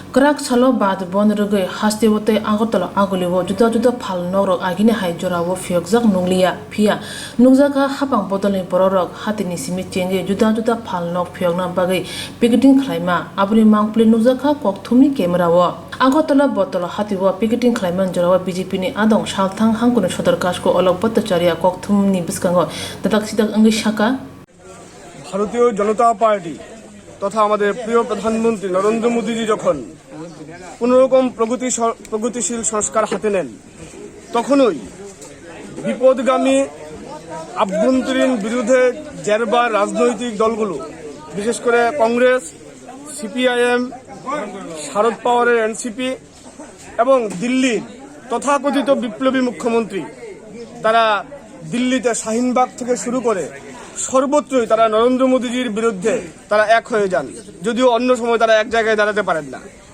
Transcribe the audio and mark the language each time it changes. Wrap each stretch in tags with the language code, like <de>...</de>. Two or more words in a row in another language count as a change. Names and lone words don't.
<trp>Krak salo bad bon rugai hastiwote Agotala aguliwo juda phalnokrog agini hai jorawo phiyok jak nunglia phia nukjkaha hapang bodolni bororok hatini simi chenge juda phalnok phiyok na bagai picketing khwlai abuni mangpli nukjkaha kokthumni camerawo Agotala Bottala Hatio Picketing khwlai jorawo BJPni adong salthang hangkuni sodor kasko olok bhattacharya kokthumni biskango dadak sidak angi shaka</trp> <bn>ভারতীয় জনতা পার্টি তথা আমাদের প্রিয় প্রধানমন্ত্রী নরেন্দ্র মোদীজি যখন কোনোরকম প্রগতিশীল সংস্কার হাতে নেন তখনই বিপদগামী আভ্যন্তরীণ বিরোধে জেরবার রাজনৈতিক দলগুলো বিশেষ করে কংগ্রেস সিপিআইএম শারদ পাওয়ারের এনসিপি এবং দিল্লির তথাকথিত বিপ্লবী মুখ্যমন্ত্রী তারা দিল্লিতে শাহিনবাগ থেকে শুরু করে সর্বত্রই তারা নরেন্দ্র মোদীজির বিরুদ্ধে তারা এক হয়ে যান, যদিও অন্য সময় তারা এক জায়গায় দাঁড়াতে পারেন না।</bn>